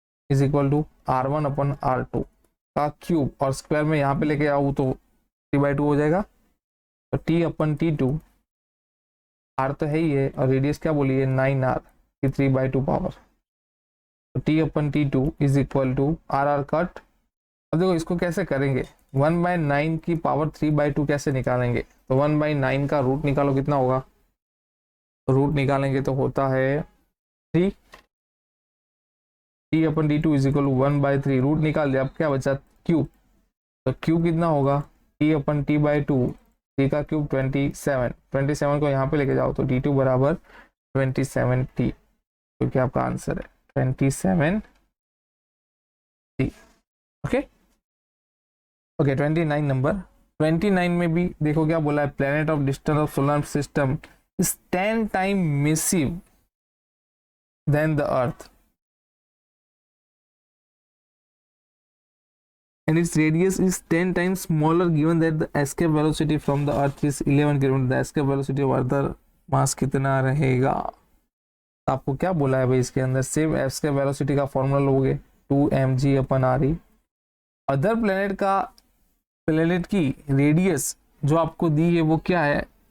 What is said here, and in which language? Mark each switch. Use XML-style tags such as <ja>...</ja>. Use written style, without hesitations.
<hi>is equal to r1/r2 का cube, और square में यहाँ पे लेके आऊँ तो 3/2 हो जाएगा, तो t/t2 r तो है ही है और रेडियस क्या बोली है 9r की 3/2 पावर, तो t/t2 is equal to r cut. अब देखो इसको कैसे करेंगे, 1/9 की पावर 3/2 कैसे निकालेंगे, तो 1/9 का रूट निकालो कितना होगा, रूट निकालेंगे तो होता है 3, t/t2 is equal to 1/3, root निकाल दिया, अब क्या बचा क्यूब, तो क्यूब कितना होगा t/t/2, 3 का क्यूब 27 को यहाँ पे लेके जाओ तो t2 बराबर 27t, क्योंकि आपका आंसर है 27t। Okay okay 29 number. 29 में भी देखो क्या बोला है,</hi> <en>planet of distance of solar system is 10 time massive than the earth and its radius is 10 times smaller given that the escape velocity from the earth is 11 km, the escape velocity of other mass</en> <hi>कितना रहेगा। तो आपको क्या बोला है भाई, इसके अंदर सेम escape velocity का फॉर्मूला लोगे 2mg/re, अदर प्लेनेट की रेडियस जो आपको दी है वो क्या है,</hi>